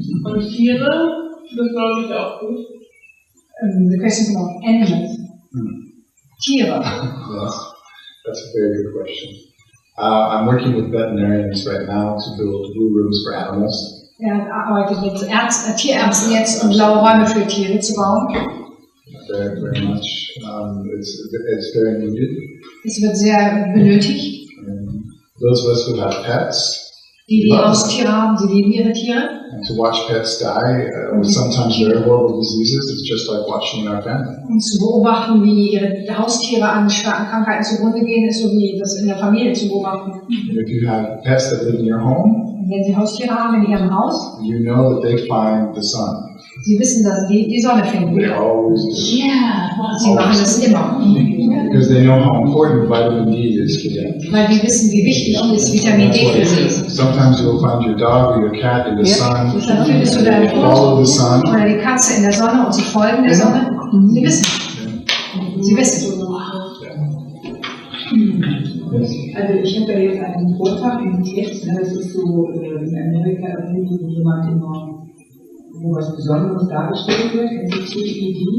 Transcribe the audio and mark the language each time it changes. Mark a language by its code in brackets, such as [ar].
[de] Und Tiere, das glaube ich auch gut. [en] The question of animals. [de] Tiere. [en] Yes, that's a very good question. I'm working with veterinarians right now to build BluRooms for animals. [de] Er arbeitet mit Tierärzten jetzt, um blaue Räume für Tiere zu bauen. [en] Very, very much. It's very needed. [de] Es wird sehr benötigt. [en] Those of us who have pets, [de] Die Haustiere haben, sie lieben ihre Tiere. [en] And to watch pets die with sometimes very horrible diseases is just like watching our family. [de] Und zu beobachten, wie ihre Haustiere an starken Krankheiten zugrunde gehen, ist so wie das in der Familie zu beobachten. [en] And if you have pets that live in your home, [de] Und wenn sie Haustiere haben in ihrem Haus, [en] you know that they find the sun. [de] sie wissen, dass sie die Sonne finden. [en] They always do. [de] Sie machen das immer. [en] Because they know how important vitamin D is for them. [de] Weil die wissen, wie wichtig das Vitamin D für sie ist. [en] Sometimes you'll find your dog or your cat in the sun. [de] Dann findest du deinen [en] Follow the sun. [de] Hund oder die Katze in der Sonne und sie folgen der Sonne. Sie wissen. Sie wissen. Also ich habe ja jetzt einen Vortrag im Text, das ist so in Amerika irgendwie, wo jemand immer, wo was Besonderes dargestellt wird, NCTED.